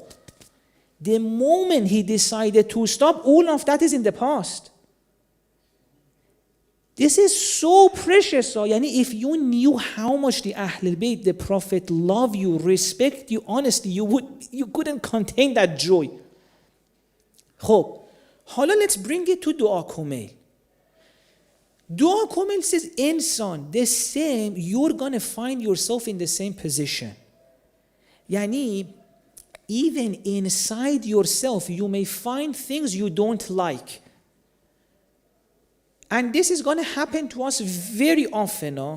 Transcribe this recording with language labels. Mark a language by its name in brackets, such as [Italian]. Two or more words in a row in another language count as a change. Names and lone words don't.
[English] The moment he decided to stop, all of that is in the past. This is so precious. Yani if you knew how much the Ahlul Bayt, the Prophet, love you, respect you, honestly, you couldn't contain that joy. [Persian] خب حالا [English] let's bring it to دعا کمیل. دعا کمیل says, insan, the same, you're gonna find yourself in the same position. Yani, even inside yourself, you may find things you don't like. And this is going to happen to us very often.